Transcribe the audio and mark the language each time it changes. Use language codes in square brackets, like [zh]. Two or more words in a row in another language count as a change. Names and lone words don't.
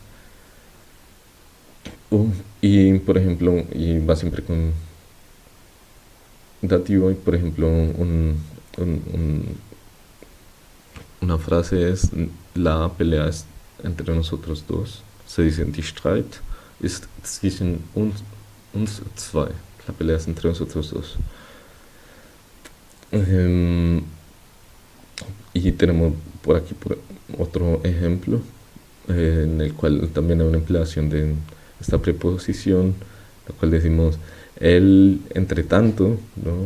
[es] Y por ejemplo, y va siempre con dativo, y por ejemplo, una frase es la pelea es entre nosotros dos. [de] Se dice die Streit ist zwischen uns zwei. [es] La pelea es entre nosotros dos. Y tenemos por aquí otro ejemplo en el cual también hay una empleación de esta preposición, la cual decimos Él, entre tanto, ¿no?